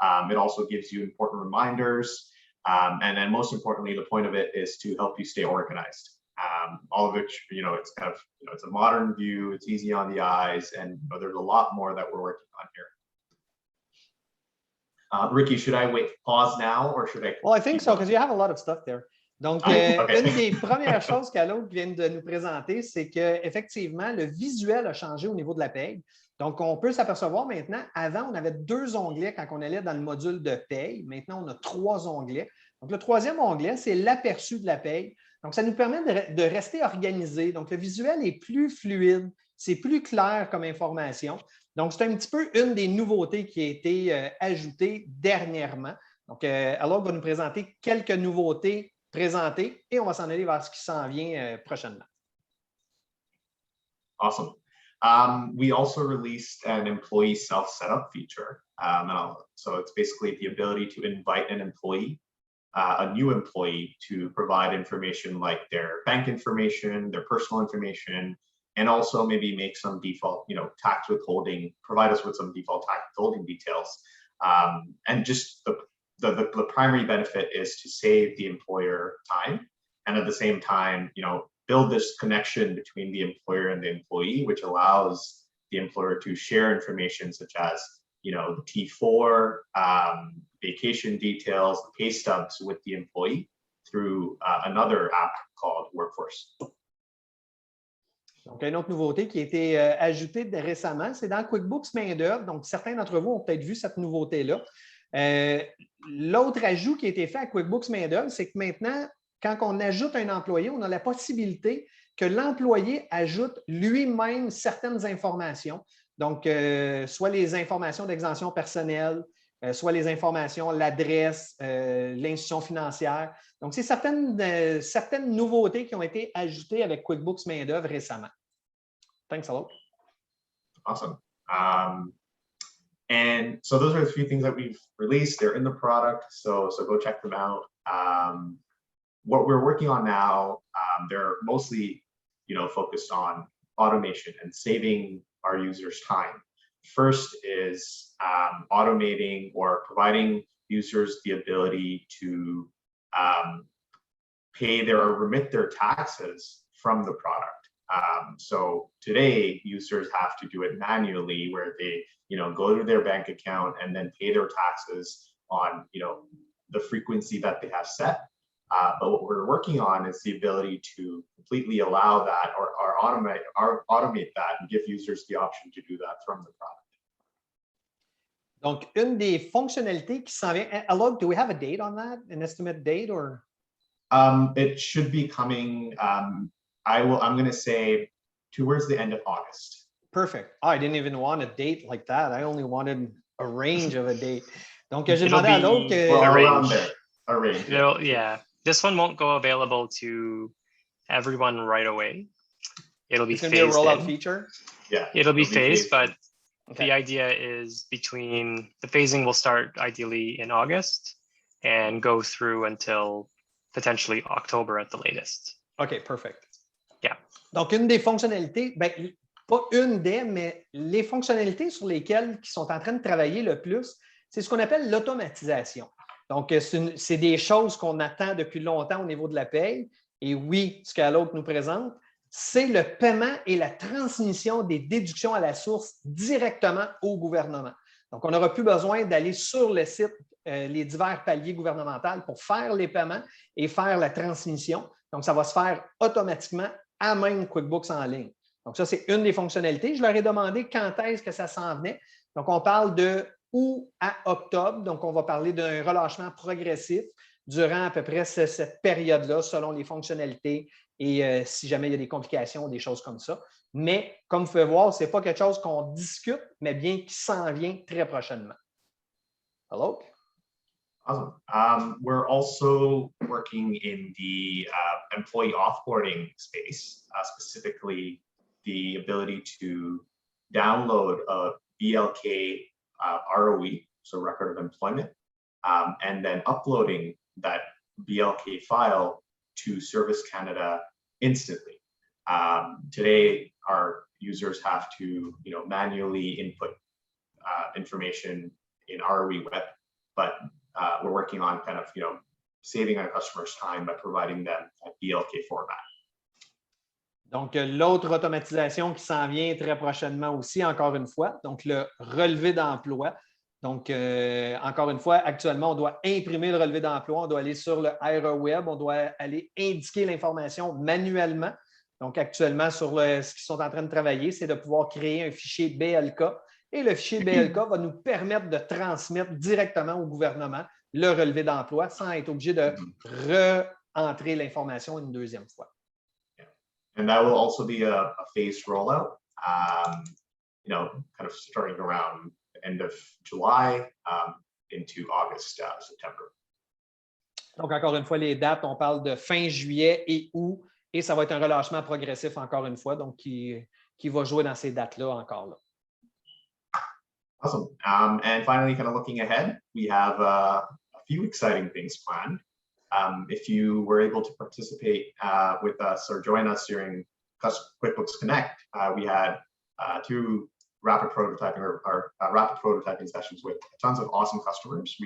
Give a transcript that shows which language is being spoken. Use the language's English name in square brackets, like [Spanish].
[English] It also gives you important reminders. And then most importantly, the point of it is to help you stay organized. All of which, it's kind of, it's a modern view, it's easy on the eyes, and there's a lot more that we're working on here. Ricky, should I pause now, or should I? Well, I think so, because you have a lot of stuff there. [French] Donc, [English] Okay. [French] une des premières choses qu'Alok vient de nous présenter, c'est qu'effectivement, le visuel a changé au niveau de la paye. Donc, on peut s'apercevoir maintenant, avant, on avait 2 onglets quand on allait dans le module de paye. Maintenant, on a 3 onglets. Donc, le 3e onglet, c'est l'aperçu de la paye. Donc, ça nous permet de rester organisé. Donc, le visuel est plus fluide, c'est plus clair comme information. Donc, c'est un petit peu une des nouveautés qui a été ajoutée dernièrement. Donc, Alok va nous présenter quelques nouveautés présentées et on va s'en aller vers ce qui s'en vient prochainement. [English] Awesome. We also released an employee self-setup feature. So it's basically the ability to invite an employee, a new employee, to provide information like their bank information, their personal information, and also maybe make some default, tax withholding, provide us with some default tax withholding details. And just the primary benefit is to save the employer time, and at the same time, build this connection between the employer and the employee, which allows the employer to share information such as, the T4, vacation details, pay stubs with the employee through another app called Workforce. [French] Donc, une autre nouveauté qui a été ajoutée récemment, c'est dans QuickBooks main-d'œuvre. Donc, certains d'entre vous ont peut-être vu cette nouveauté-là. L'autre ajout qui a été fait à QuickBooks main-d'œuvre, c'est que maintenant, quand on ajoute un employé, on a la possibilité que l'employé ajoute lui-même certaines informations. Donc, soit les informations d'exemption personnelle, soit les informations, l'adresse, l'institution financière. Donc, c'est certaines nouveautés qui ont été ajoutées avec QuickBooks main-d'œuvre récemment. [English] Thanks, Alok. Awesome. And so those are the 3 things that we've released. They're in the product, so go check them out. What we're working on now, they're mostly, focused on automation and saving our users time. First is automating or providing users the ability to pay or remit their taxes from the product. So today, users have to do it manually, where they, go to their bank account and then pay their taxes on, the frequency that they have set. But what we're working on is the ability to completely allow that or automate that and give users the option to do that from the product. [French] Donc, une des fonctionnalités qui s'en vient. [English] Alok, do we have a date on that? An estimate date or? It should be coming. I'm going to say towards the end of August. Perfect. Oh, I didn't even want a date like that. I only wanted a range of a date. [French] Donc, j'ai demandé à Alok. [English] Around there. A range. Yeah. This one won't go available to everyone right away. It'll be phased in. It's going to be a rollout feature? Yeah. It'll be phased, but okay. The idea is the phasing will start ideally in August and go through until potentially October at the latest. OK, perfect. Yeah. [French] Donc, une des fonctionnalités, pas une des, mais les fonctionnalités sur lesquelles ils sont en train de travailler le plus, c'est ce qu'on appelle l'automatisation. Donc, c'est des choses qu'on attend depuis longtemps au niveau de la paye. Et oui, ce qu'Alok nous présente, c'est le paiement et la transmission des déductions à la source directement au gouvernement. Donc, on n'aura plus besoin d'aller sur le site, les divers paliers gouvernementaux pour faire les paiements et faire la transmission. Donc, ça va se faire automatiquement à même QuickBooks en ligne. Donc, ça, c'est une des fonctionnalités. Je leur ai demandé quand est-ce que ça s'en venait. Donc, on parle de août à octobre. Donc, on va parler d'un relâchement progressif durant à peu près cette période-là, selon les fonctionnalités et si jamais il y a des complications ou des choses comme ça. Mais, comme vous pouvez voir, ce n'est pas quelque chose qu'on discute, mais bien qui s'en vient très prochainement. Alok? [English] Awesome. We're also working in the employee offboarding space, specifically the ability to download a BLK ROE, so record of employment, and then uploading that BLK file to Service Canada instantly. Today, our users have to, manually input information in ROE Web but we're working on kind of, saving our customers time by providing them a BLK format. [French] Donc, l'autre automatisation qui s'en vient très prochainement aussi, encore une fois, donc le relevé d'emploi. Donc, encore une fois, actuellement, on doit imprimer le relevé d'emploi, on doit aller sur le IRA Web, on doit aller indiquer l'information manuellement. Donc, actuellement, sur ce qu'ils sont en train de travailler, c'est de pouvoir créer un fichier BLK. Et le fichier BLK va nous permettre de transmettre directement au gouvernement le relevé d'emploi sans être obligé de re-entrer l'information une deuxième fois. [English] And that will also be a phased rollout, kind of starting around the end of July into August, September. [French] Donc, encore une fois, les dates, on parle de fin juillet et août, et ça va être un relâchement progressif encore une fois, donc qui va jouer dans ces dates-là encore là. [English] Awesome. And finally, kind of looking ahead, we have a few exciting things planned. If you were able to participate with us or join us during QuickBooks Connect, we had two rapid prototyping sessions with tons of awesome customers.